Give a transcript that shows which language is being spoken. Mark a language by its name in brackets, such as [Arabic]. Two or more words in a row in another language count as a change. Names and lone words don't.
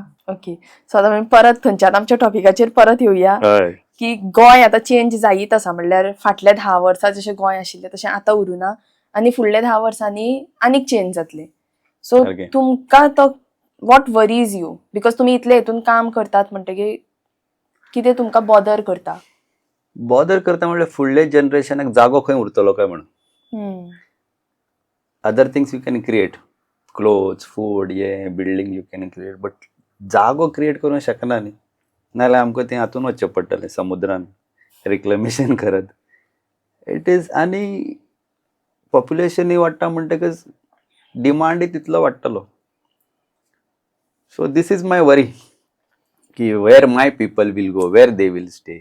[Konkani] ओके सो आतां आमी परत खंयच्यात आमच्या टॉपिकाचेर परत येवया की गोंय आतां चेंज जायत आसा म्हणल्यार फाटल्या 10 वर्सां जशें गोंय आशिल्लें तशें आतां उरुना आनी फुडल्या 10 वर्सांनी आनीक चेंज जातलें. सो तुमकां तो [English] what worries you because [Konkani] तुमी इतले हितून काम करतात म्हणटकीर कितें तुमकां बॉदर करता म्हणल्यार फुडल्या जनरेशनाक जागो खंय उरतलो काय म्हणून. [English] other things you can create clothes food yeah building you can create but [Konkani] जागो क्रिएट करूंक शकना न्ही नाल्यार आमकां तें हातून वचचें पडटलें समुद्रान रिक्लेमेशन करत. [English] it is [Konkani] आनी पॉप्युलेशनूय वाडटा म्हणटकच डिमांडूय तितलो वाडटलो. [English] So this is my worry की where my people will go where they will stay.